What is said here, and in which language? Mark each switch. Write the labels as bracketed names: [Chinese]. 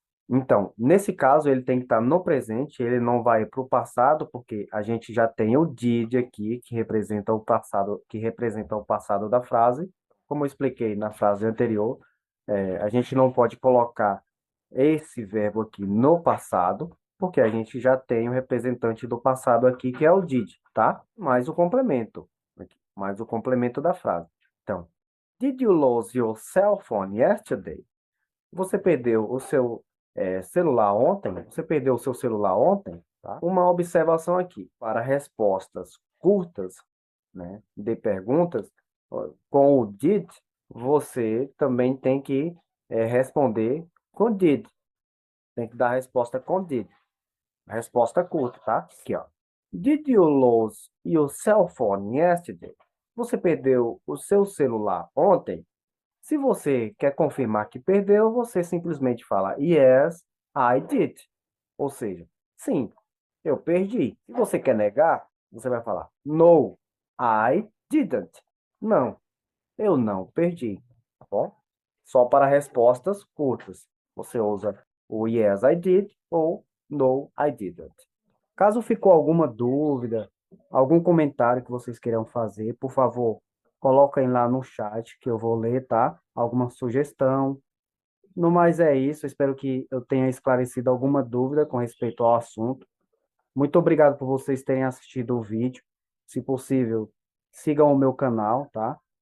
[Portuguese] Então, nesse caso, ele tem que estar no presente, ele não vai para o passado, porque a gente já tem o did aqui, que representa o passado da frase. Como eu expliquei na frase anterior, a gente não pode colocar esse verbo aqui no passado, porque a gente já tem o representante do passado aqui, que é o did, tá? Mais o complemento, aqui, mais o complemento da frase. [English] Então, did you lose your cell phone yesterday? [Portuguese] Você perdeu o seu celular ontem? Você perdeu o seu celular ontem? Tá? Uma observação aqui. Para respostas curtas, né, de perguntas, com o did, você também tem que responder com did. Tem que dar a resposta com did. Resposta curta, tá? Aqui, ó. [English] Did you lose your cell phone yesterday? [Portuguese] Você perdeu o seu celular ontem? Se você quer confirmar que perdeu, você simplesmente fala [English] Yes, I did. [Portuguese] Ou seja, sim, eu perdi. Se você quer negar, você vai falar [English] No, I didn't. [Portuguese] Não, eu não perdi. Tá bom? Só para respostas curtas. Você usa o [English] Yes, I did [Portuguese] ou [English] No, I didn't. [Portuguese] Caso ficou alguma dúvida, algum comentário que vocês queiram fazer, por favor, coloquem lá no chat que eu vou ler, tá? Alguma sugestão. No mais é isso, espero que eu tenha esclarecido alguma dúvida com respeito ao assunto. Muito obrigado por vocês terem assistido o vídeo. Se possível, sigam o meu canal, tá?